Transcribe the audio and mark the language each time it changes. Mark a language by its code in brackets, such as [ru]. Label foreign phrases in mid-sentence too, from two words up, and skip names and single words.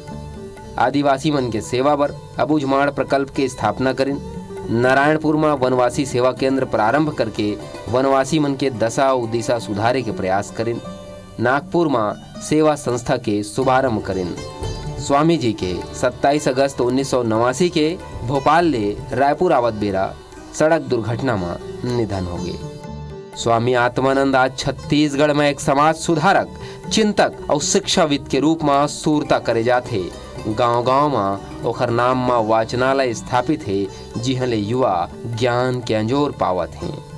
[hne] आदिवासी मन के सेवा बर अबूझमाड़ प्रकल्प के स्थापना करें। नारायणपुर में वनवासी सेवा केंद्र प्रारंभ करके वनवासी मन के दशा और दिशा सुधारे के प्रयास करें। नागपुर में सेवा संस्था के शुभारंभ करें। स्वामी जी के 27 अगस्त 1989 के भोपाल ले रायपुर आवत बेरा सड़क दुर्घटना में निधन हो गए। स्वामी आत्मानंद आज छत्तीसगढ़ में एक समाज सुधारक, चिंतक और शिक्षाविद के रूप में सूरता करे जाते। गांव-गांव में ओखर नाम में वाचनालय स्थापित है, जिहाँ ले युवा ज्ञान के अंजोर पावत हैं।